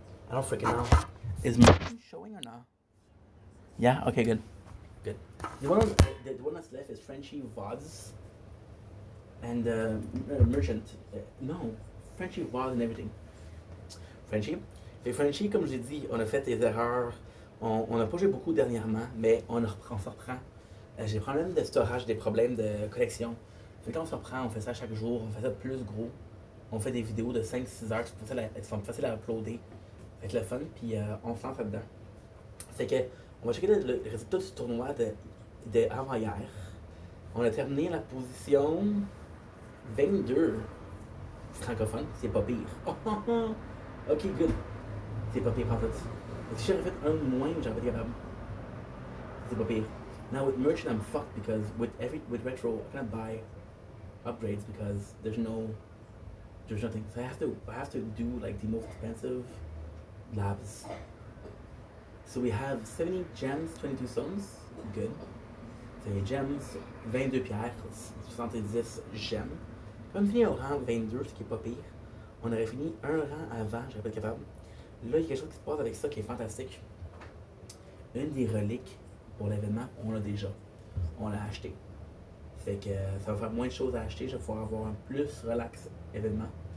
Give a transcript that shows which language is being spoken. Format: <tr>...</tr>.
<en>I don't freaking know. Is mine showing or not? Yeah? Okay, good. Good. The one that's left is Frenchie VODs and Merchant. No, Frenchie VOD and everything. Frenchie.</en> <fr>Et Frenchie, comme j'ai dit, on a fait des erreurs. On n'a pas joué beaucoup dernièrement, mais on se reprend. J'ai des problèmes de storage, des problèmes de connexion. Fait que là, on se reprend, on fait ça chaque jour, on fait ça plus gros. On fait des vidéos de 5-6 heures qui sont faciles à uploader. Avec le fun, puis on se lance là-dedans. C'est que, on va checker le résultat du tournoi de avant-hier. On a terminé la position 22 francophone, c'est pas pire. Oh, oh, oh.</fr> <en>Ok, good.</en> <fr>C'est pas pire en fait. Si j'aurais fait un de moins, j'aurais été capable. C'est pas pire.</fr> <en>Now with merchant, I'm fucked because with retro, I can't buy upgrades because there's nothing. So I have to do like the most expensive labs. So we have 70 gems, 22 stones, good.</en> <fr>So les gems, 22 pierres, 70 gemmes. Quand on finit au rang 22, ce qui est pas pire, on aurait fini un rang avant, j'aurais pas été capable. Là, il y a quelque chose qui se passe avec ça qui est fantastique. Une des reliques pour l'événement, on l'a déjà. On l'a acheté. Fait que ça va faire moins de choses à acheter, je vais pouvoir avoir un plus relax événement.</fr>